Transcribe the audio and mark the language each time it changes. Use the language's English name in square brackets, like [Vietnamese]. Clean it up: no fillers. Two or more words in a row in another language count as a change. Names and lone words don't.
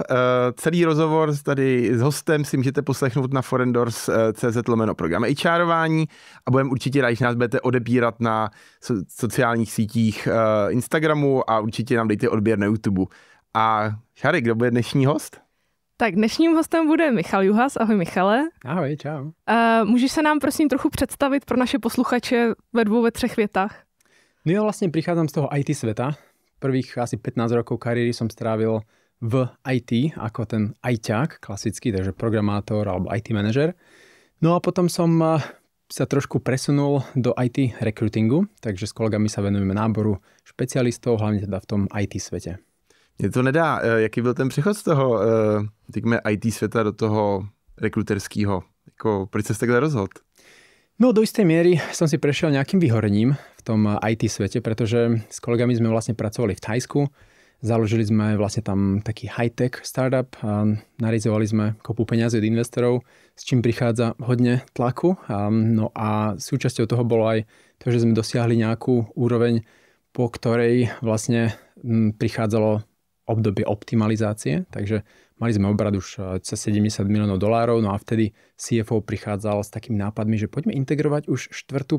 [Czech] Celý rozhovor tady s hostem si můžete poslechnout na forendors.cz/program HRování a budeme určitě rádi, že nás budete odebírat na sociálních sítích Instagramu a určitě nám dejte odběr na YouTube. A Šary, kdo bude dnešní host? Tak dnešním hostem bude Michal Juhas. Ahoj Michale. Ahoj, čau. Můžeš se nám prosím trochu představit pro naše posluchače ve 2, 3 větách? [Slovak] No ja vlastne prichádzam z toho IT sveta. Prvých asi 15 rokov kariéry som strávil v IT ako ten ITák klasický, takže programátor alebo IT manažer. No a potom som sa trošku presunul do IT recruitingu, takže s kolegami sa venujeme náboru špecialistov, hlavne teda v tom IT svete. [Czech] Mně to nedá. Jaký byl ten přechod z toho IT světa do toho rekruterského? Proč jsi se takhle rozhodl? [Slovak] No do istej miery som si prešiel nejakým vyhorením v tom IT svete, pretože s kolegami sme vlastne pracovali v Thajsku. Založili sme vlastne tam taký [English] high-tech startup [Slovak] a narizovali sme kopu peňazí od investorov, s čím prichádza hodne tlaku. No a súčasťou toho bolo aj to, že sme dosiahli nejakú úroveň, po ktorej vlastne prichádzalo obdobie optimalizácie, takže mali sme obrad už cez $70 miliónov, no a vtedy CFO prichádzal s takými nápadmi, že poďme integrovať už 4.